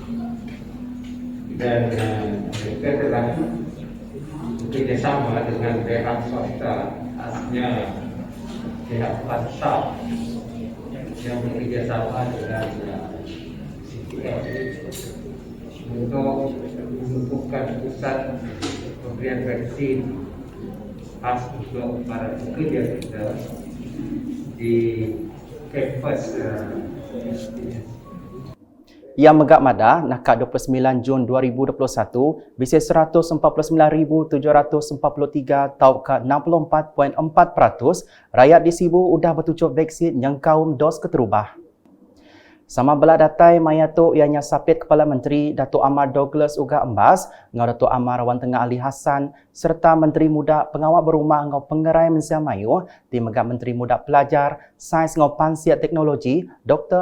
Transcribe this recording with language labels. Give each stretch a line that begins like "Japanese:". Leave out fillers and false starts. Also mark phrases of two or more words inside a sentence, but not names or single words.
Malay: Dan mereka telah bekerjasama dengan pihak swasta, khasnya pihak Pansar yang bekerjasama dengan CTS untuk menumpukan pusat pemberian vaksin khas untuk para pekerja kita di kampus
Iban: Ia megak madah nakak 29 Jun 2021 bisi 149,743 tau ke 64.4% rakyat di Sibu udah bertucuk vaksin yang kaum dos keterubah. Sama belah datai mayatuk ianya sapit Kepala Menteri Datuk Amar Douglas Uga Embas, ngau Datuk Amar Wan Tengah Ali Hassan serta Menteri Muda Pengawal Berumah ngau Pengerai Mensia Mayu, di megak Menteri Muda Pelajar, Sains ngau Pansiat Teknologi Dr.